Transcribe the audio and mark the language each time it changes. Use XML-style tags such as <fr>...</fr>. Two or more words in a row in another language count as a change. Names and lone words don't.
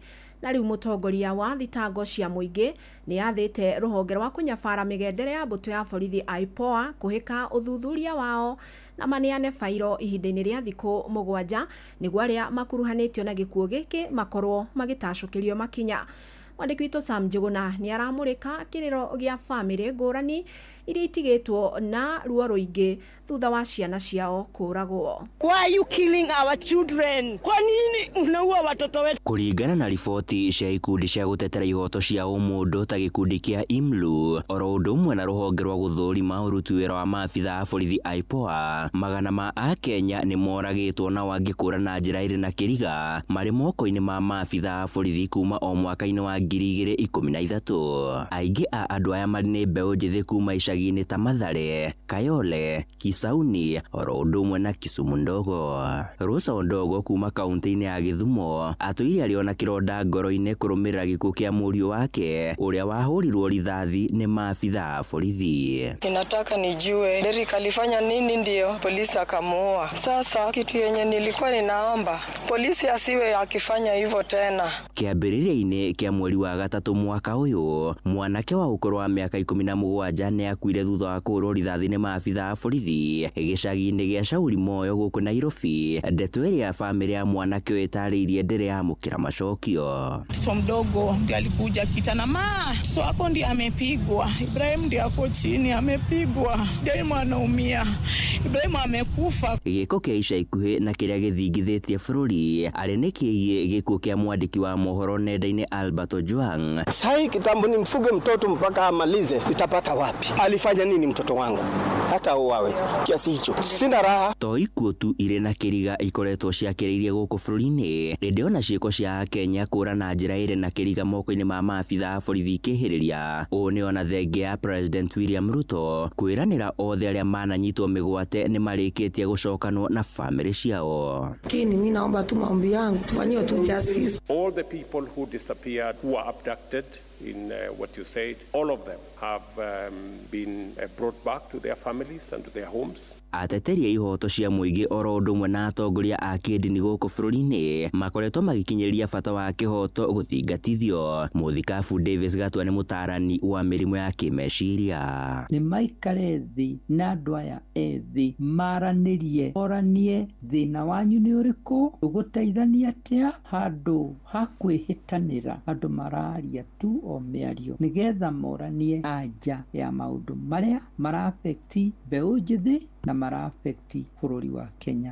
<ki>Na rĩu mũtongoria wa thitango cia mũingĩ nĩ yathĩte rũhonge rwa kũnyabara mĩgendere ya mbũtũ ya borithi IPOA kũhĩka ũthuthuria wao na maneane fairo ihinda-inĩ rĩa thikũ 7 nĩguo arĩa makuruhanĩtio na gĩkuũ gĩkĩ makorwo magĩtacũkĩrio makinya. Mwandĩki witũ Sam Njuguna nĩ aramũrĩka kĩrĩro gĩa famĩlĩ ngũrani iria itigĩtwo na ruo rũingĩ thutha wa ciana ciao kũragwo.</ki> <en>Why are you killing our children?</en> <sw>Kwa nini unaua watoto wetu?</sw> <ki>Kũringana na riboti cia ikundi cia gũtetera ihoto cia ũmũndũ ta gĩkundi kĩa IMLU oro ũndũ ũmwe na rũhonge rwa gũthũrima ũruti wĩra wa maabitha a borithi IPOA, magana ma Akenya nĩ moragĩtwo na wangĩ kũra na njĩra ĩrĩ na kĩriga marĩ moko-inĩ ma maabitha a borithi kuma o mwaka-inĩ wa 2013. Aingĩ a andũ aya marĩ nĩ mbeũ njĩthĩ kuma icagi-inĩ ta Mathare, Kayole, Kisauni oro ũndũ ũmwe na Kisumu ndogo. Rosa Ondogo kuma kaunti-inĩ ya Gĩthumo atũire arĩ ona kĩronda ngoro-inĩ kũrũmĩrĩra gĩkuũ kĩa mũriũ wake ũrĩa wahũrirwo rithathi nĩ maabitha a borithi.</ki> <sw>Ninataka nijue Derrick alifanya nini ndio polisi akamuua. Sasa kitu yenye nilikuwa ninaomba polisi asiwe akifanya hivyo tena.</sw> <ki>Kĩambĩrĩria-inĩ kĩa mweri wa gatatũ mwaka ũyũ mwanake wa ũkũrũ wa mĩaka 17 nĩ akuire thutha wa kũhũrwo rithathi nĩ maabitha a borithi gĩcagi-inĩ gĩa Shauri Moyo gũkũ Nairobi. Ndeto ĩrĩa famĩlĩ ya mwanake ũyũ ĩtarĩirie ndĩrĩ yamũkĩra macokio.</ki> <sw>Mtoto mdogo ndiye alikuja kitana mtoto wako ndiye amepigwa, Ibrahim ndiye ako chini amepigwa, ndiye anaumia, Ibrahim amekufa.</sw> <ki>Gĩko kĩa ica ikuhĩ na kĩrĩa gĩthingithĩtie bũrũri arĩ nĩ kĩgiĩ gĩkuũ kĩa mwandĩki wa mohoro nenda-inĩ Albert Ojwang.</ki> <sw>Sai kitambo ni mfuge mtoto mpaka amalize, itapata wapi? nilifanya nini mtoto wangu hata uwawe kiasi hicho? Sina raha.</sw> <ki>To ikuo tu ire na kiriga ikoretwo ciakĩrĩirie gũkũ bũrũri-inĩ rĩndĩ ona ciĩko cia Kenya kũra na njĩra ĩrĩ na kĩriga moko-inĩ ma maabitha a borithi ikĩhĩrĩria. Ũũ nĩ ona thengia ya President William Ruto kwĩranĩra othe arĩa mananyitwo mĩgwate nĩ marĩkĩtie gũcokanwo na famĩlĩ ciao.</ki> <sw>Mimi naomba tu maombi yangu tufanyiwe tu justice.</sw> <en>All the people who disappeared, who were abducted in what you said, all of them have been brought back to their families and to their homes.</en> <ki>Ateteri a ihoto cia mũingĩ oro ũndũ ũmwe na atongoria a kĩndini gũkũ bũrũri-inĩ makoretwo magĩkinyĩria bata wa kĩhoto gũthingatithio. Mũthikabu Davis Gatwa nĩ mũtaarani wa mĩrimũ ya kĩmeciria. Nĩ maikare thĩ na andũ aya ethĩ maranĩrie oranie thĩna wanyu nĩ ũrĩkũ, ũgũteithania atĩa, handũ ha kwĩhĩtanĩra andũ mararia tu o mĩario nĩgetha moranie anja ya maũndũ marĩa marafekti mbeũ njĩthĩ na marafekti bũrũri wa Kenya.</ki>